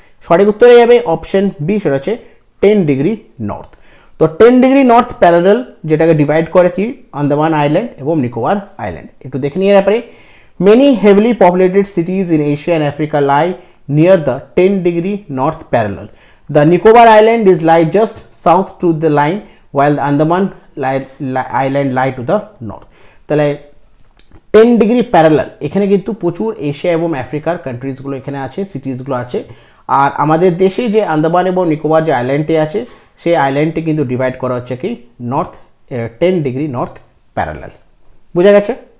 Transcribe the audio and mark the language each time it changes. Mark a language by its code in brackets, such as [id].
[bn] সঠিক উত্তরে যাবে অপশন বি, সেটা হচ্ছে 10 ডিগ্রি নর্থ। তো 10 ডিগ্রি নর্থ প্যারালাল যেটাকে ডিভাইড করে কি আন্দামান আইল্যান্ড এবং নিকোবর আইল্যান্ড। একটু দেখে নিয়ে ব্যাপারে, [en] Many heavily populated cities in Asia and Africa lie near the 10 degree north parallel. The Nicobar Island is lie just south to the line while the Andaman Island lie to the north. [bn] তাহলে 10 degree parallel এখানে কিন্তু প্রচুর Asia এবং আফ্রিকার কান্ট্রিজগুলো এখানে আছে, সিটিজগুলো আছে। আর আমাদের দেশে যে আন্দামান এবং নিকোবর যে আইল্যান্ডটি আছে সেই আইল্যান্ডটি কিন্তু ডিভাইড করা হচ্ছে কি নর্থ 10 ডিগ্রি নর্থ প্যারালাল। বোঝা গেছে?